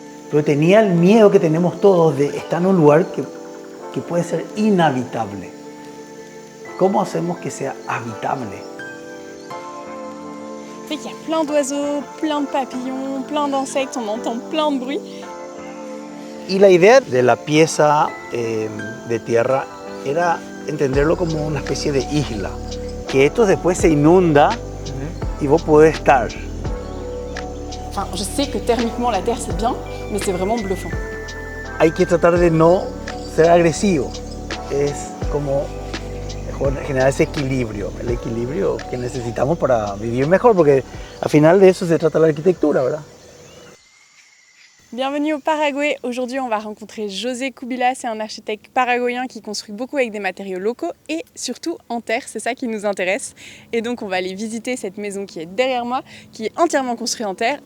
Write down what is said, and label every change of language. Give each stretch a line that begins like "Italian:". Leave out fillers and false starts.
Spanish: pero tenía el miedo que tenemos todos de estar en un lugar que puede ser inhabitable. ¿Cómo hacemos que sea habitable?
French: Il y a plein d'oiseaux, plein de papillons, plein d'insectes, on entend plein de bruit.
Spanish: Y la idea de la pieza de tierra era entenderlo como una especie de isla, que esto después se inunda y vos podés estar.
French: Enfin, je sais que thermiquement la Terre c'est bien, mais c'est vraiment bluffant.
Spanish: Hay que tratar de no ser agresivo, es como generar ese equilibrio, el equilibrio que necesitamos para vivir mejor, porque al final de eso se trata la arquitectura, ¿verdad?
French: Bienvenue au Paraguay. Aujourd'hui, on va rencontrer José Kubila. C'est un architecte paraguayen qui construit beaucoup avec des matériaux locaux et surtout en terre. C'est ça qui nous intéresse. Et donc, on va aller visiter cette maison qui est derrière moi, qui est entièrement construite en terre.